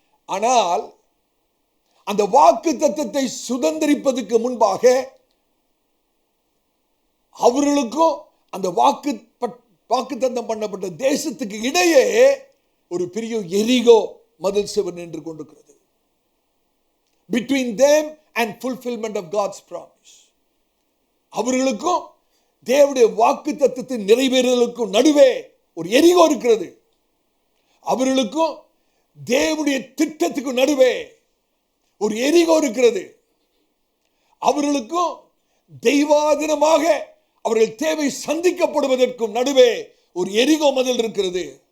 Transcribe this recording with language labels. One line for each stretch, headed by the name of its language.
Tamil: ஆனால் அந்த வாக்குத்தத்தத்தை சுதந்திரிப்பதற்கு முன்பாக அவர்களுக்கும் அந்த வாக்குத்தத்தம் பண்ணப்பட்ட தேசத்துக்கு இடையே ஒரு பெரிய எரிகோ மதில் சுவர் நின்று கொண்டிருக்கிறது.
English: Between them and fulfillment of God's promise.
Tamil: அவர்களுக்கும் தேவனுடைய வாக்குத்தத்தத்தின் நிறைவேறுதலுக்கும் நடுவே ஒரு எரிகோ இருக்கிறது. அவர்களுக்கும் தேவனுடைய திட்டத்துக்கு நடுவே ஒரு எரிகோ இருக்கிறது. அவர்களுக்கும் தெய்வாதீனமாக அவர்கள் தேவை சந்திக்கப்படுவதற்கும் நடுவே ஒரு எரிகோ மதில் இருக்கிறது.